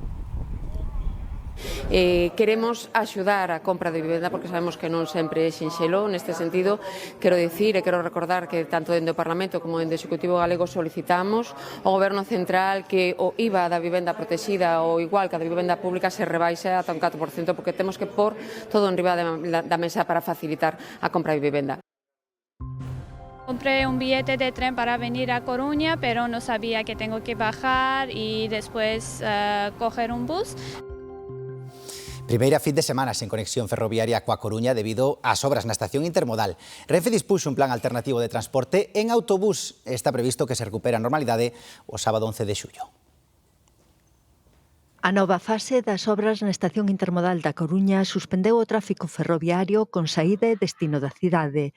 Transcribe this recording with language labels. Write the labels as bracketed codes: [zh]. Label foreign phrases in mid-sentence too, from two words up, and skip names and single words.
[gl] Queremos axudar a compra de vivenda porque sabemos que non sempre é sinxelo. Neste sentido, quero dicir e quero recordar que tanto dende o Parlamento como dende o Executivo galego solicitamos ao Goberno Central que o IVA da vivenda protexida ou igual que a da vivenda pública se rebaixe ata un 4% porque temos que pôr todo en riba da mesa para facilitar a compra de vivenda. [es] Compré un billete de tren para venir a Coruña, pero no sabía que tengo que bajar y después coger un bus. [gl] Primeira fin de semana sen conexión ferroviaria coa Coruña debido ás obras na estación intermodal. Renfe dispuxo un plan alternativo de transporte en autobús. Está previsto que se recupere a normalidade o sábado 11 de xullo. A nova fase das obras na estación intermodal da Coruña suspendeu o tráfico ferroviario con saída e destino da cidade.